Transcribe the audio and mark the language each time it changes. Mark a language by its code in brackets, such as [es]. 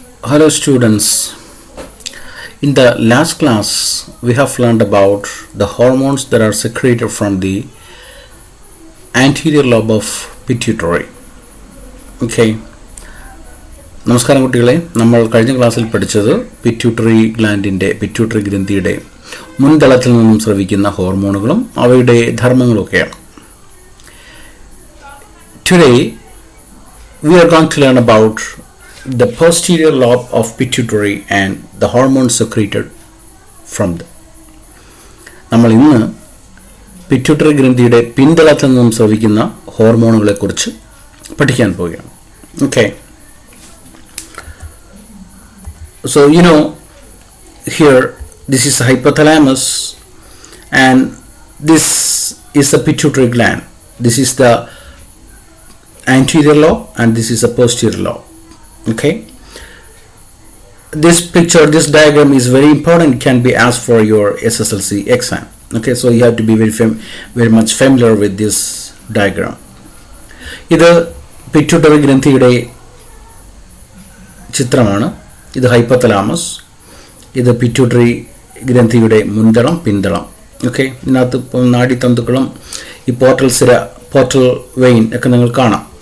[en] Hello students, in the last class we have learned about the hormones that are secreted from the anterior lobe of pituitary. Okay. [ml] നമസ്കാരം കുട്ടികളെ, നമ്മൾ കഴിഞ്ഞ ക്ലാസ്സിൽ പഠിച്ചത് pituitary ഗ്രന്ഥിയുടെ മുൻതളത്തിൽ നിന്നും സ്രവിക്കുന്ന ഹോർമോണുകളും അവയുടെ ധർമ്മങ്ങളുമൊക്കെയാണ്. [en] Today we are going to learn about the posterior lobe of pituitary and the hormones secreted from them. [ml] നമ്മൾ ഇന്ന് പിറ്റ്യൂട്ടറി ഗ്രന്ഥിയുടെ പിൻതളത്തിൽ നിന്നും സ്രവിക്കുന്ന ഹോർമോണുകളെ കുറിച്ച് പഠിക്കാൻ പോവുകയാണ്. [en] Okay. So here this is the hypothalamus and this is the pituitary gland. This is the anterior lobe and this is the posterior lobe. Okay, this diagram is very important. It can be asked for your SSLC exam. Okay, so you have to be very much familiar with this diagram. [ml] ഇത് pituitary ഗ്രന്ഥിയുടെ ചിത്രമാണ്. ഇത് hypothalamus, ഇത് pituitary ഗ്രന്ഥിയുടെ മുൻതളം, പിന്തളം. Okay, ഇതിനകത്ത് നാഡീതന്തുക്കളും ഈ portal vein ഒക്കെ നിങ്ങൾ കാണാം.